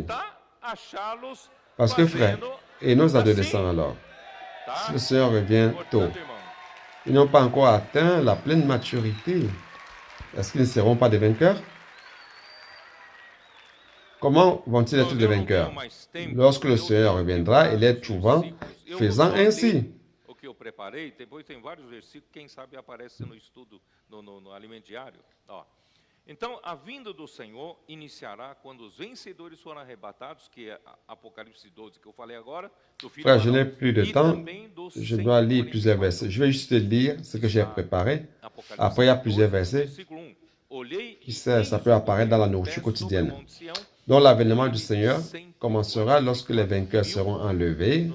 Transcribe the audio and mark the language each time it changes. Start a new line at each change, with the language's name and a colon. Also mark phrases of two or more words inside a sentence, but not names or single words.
French: Parce que, frère, et nos adolescents alors, si le Seigneur revient tôt, ils n'ont pas encore atteint la pleine maturité. Est-ce qu'ils ne seront pas des vainqueurs? Comment vont-ils être des vainqueurs? Lorsque le Seigneur reviendra et les trouvant, faisant ainsi.
Portuguese: Então, a vinda do Senhor iniciará quando os vencedores forem arrebatados, que é Apocalipse 12, que eu falei agora.
French: Frère, je n'ai plus de temps. Je dois lire plusieurs versets. Je vais juste lire ce que j'ai préparé. Après, il y a plusieurs versets. Qui sait, ça peut apparaître dans la nourriture quotidienne. Donc, l'avènement du Seigneur commencera lorsque les vainqueurs seront enlevés.